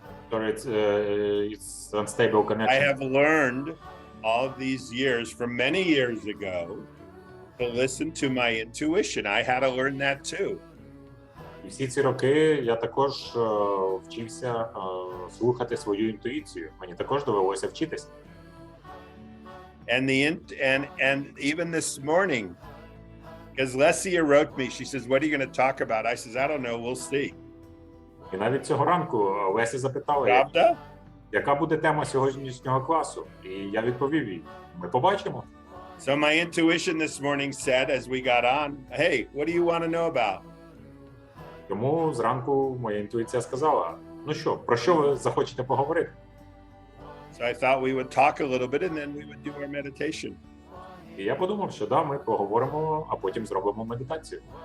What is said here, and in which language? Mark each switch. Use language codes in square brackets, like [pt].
[en] Sorry, it's unstable connection. I have learned all these years, from many years ago, to listen to my intuition. I had to learn that too. [uk] І всі ці роки я також вчився слухати свою інтуїцію. Мені також довелося вчитися. [en] And even this morning, because Lesia wrote me, she says, "What are you going to talk about?" I says, "I don't know. We'll see." [uk] І навіть цього ранку Леся запитала, Правда? яка буде тема сьогоднішнього класу. І я відповів їй, ми побачимо. [en] So my intuition this morning said, as we got on, "Hey, what do you want to know about?" [uk] Тому зранку моя інтуїція сказала, ну що, про що ви захочете поговорити? [en] So I thought we would talk a little bit and then we would do our meditation. [uk] І я подумав, що да, ми поговоримо, а потім зробимо медитацію.